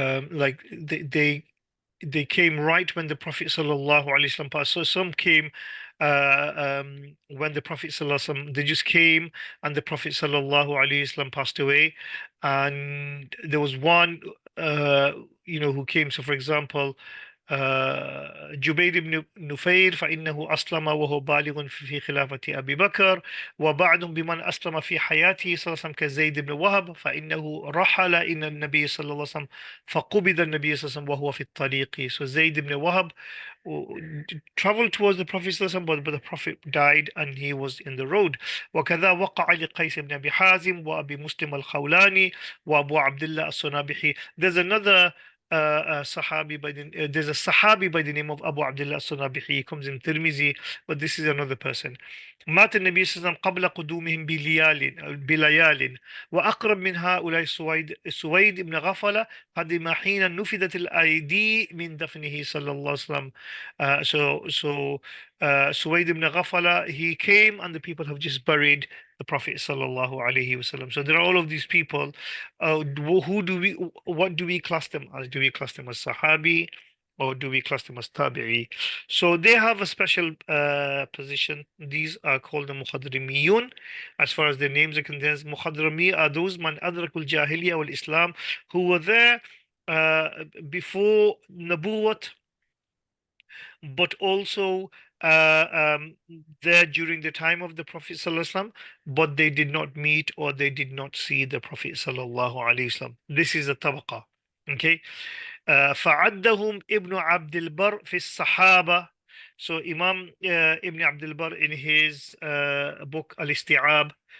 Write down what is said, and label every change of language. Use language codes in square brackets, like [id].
[en] Like they came right when the Prophet sallallahu alaihi wasallam passed. So some came when the Prophet sallallahu alaihi wasallam, they just came and the Prophet sallallahu alaihi wasallam passed away, and there was one who came. So for example, [ar] جبير بن نفير فإنه أسلم وهو بالغ في خلافة أبي بكر، وبعض بمن أسلم في حياته صلى الله عليه وسلم كزيد بن وهب فإنه رحل إلى النبي صلى الله عليه وسلم فقبض النبي صلى الله عليه وسلم وهو في الطريق. [en] So Zayd ibn Wahab traveled towards the Prophet [ar] صلى الله عليه وسلم, [en] but the Prophet died and he was in the road. [ar] وكذا وقع لقيس بن أبي حازم وأبي مسلم الخولاني وأبو عبد الله الصنابحي. [en] There's another Sahabi by the there's a Sahabi by the name of Abu Abdullah Sunabihi. He comes in Tirmizi, but this is another person. [ar] مات النبي صلى الله عليه وسلم قبل قدومهم بليال وأقرب من هؤلاء سويد بن غفلة قدم حين نفذت الأيدي من دفنه صلى الله عليه وسلم. [en] Suwaid ibn Ghafala, he came and the people have just buried the Prophet sallallahu alaihi wasallam. So there are all of these people. What do we class them as? Do we class them as Sahabi or do we class them as Tabi'i? So they have a special position. These are called the Mukhadrimiyun. As far as their names are concerned, Mukhadrami are those [ar] man adrakul Jahiliyyah wal Islam [en] who were there before Nabuwat, but also there during the time of the Prophet ﷺ, but they did not meet or they did not see the Prophet ﷺ. This is a tabaqa. Okay. [ar] فعدهم ابن عبد البر في الصحابة. [en] So Imam Ibn Abdul Bar in his book Al-Isti'ab,